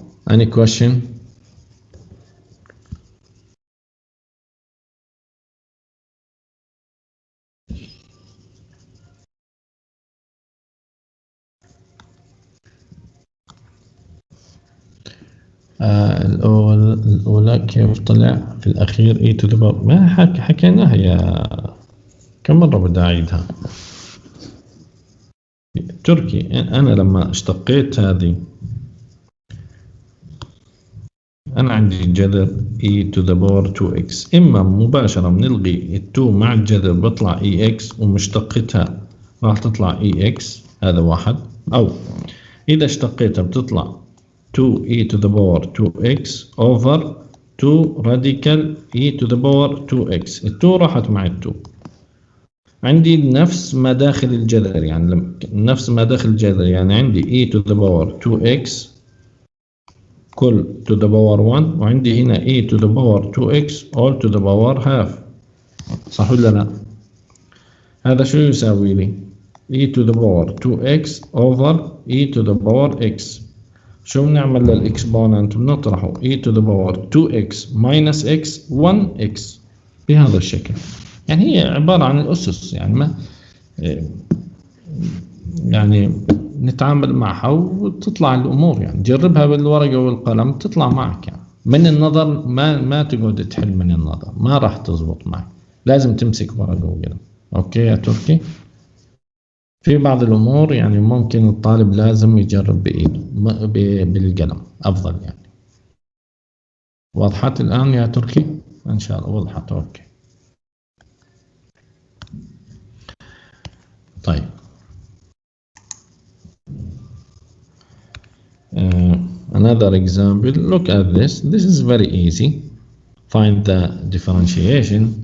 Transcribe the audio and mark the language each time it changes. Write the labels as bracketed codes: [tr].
[en] Any question؟ [ar] الأولى كيف طلع في الأخير e to the power؟ ما حكيناها يا كم مرة بدي أعيدها؟ تركي أنا لما اشتقيت هذه أنا عندي جذر [en] e to the power 2x. [ar] إما مباشرة بنلغي ال 2 مع الجذر بطلع ex ومشتقتها راح تطلع ex، هذا واحد. أو إذا اشتقيتها بتطلع [en] 2e to the power 2x over 2 radical e to the power 2x. [ar] ال 2 راحت مع ال 2. عندي نفس ما داخل الجذر، يعني نفس ما داخل الجذر، يعني عندي [en] e to the power 2x كل to the power 1، وعندي هنا e to the power 2x all to the power half. [ar] صح ولا لا؟ هذا شو يساوي لي؟ [en] e to the power 2x over e to the power x. [ar] شو بنعمل للاكسبوننت؟ بنطرحه [en] e to the power 2x minus x [ar] 1x بهذا الشكل. يعني هي عبارة عن الأسس، يعني ما يعني نتعامل معها وتطلع الأمور، يعني جربها بالورقة والقلم تطلع معك. يعني من النظر ما تقعد تحل من النظر، ما راح تزبط معك، لازم تمسك ورقة وقلم. أوكي يا تركي؟ في بعض الأمور يعني ممكن الطالب لازم يجرب بإيده بالقلم أفضل. يعني وضحت الآن يا تركي؟ إن شاء الله وضحت. أوكي طيب [en] another example. Look at this. This is very easy. Find the differentiation.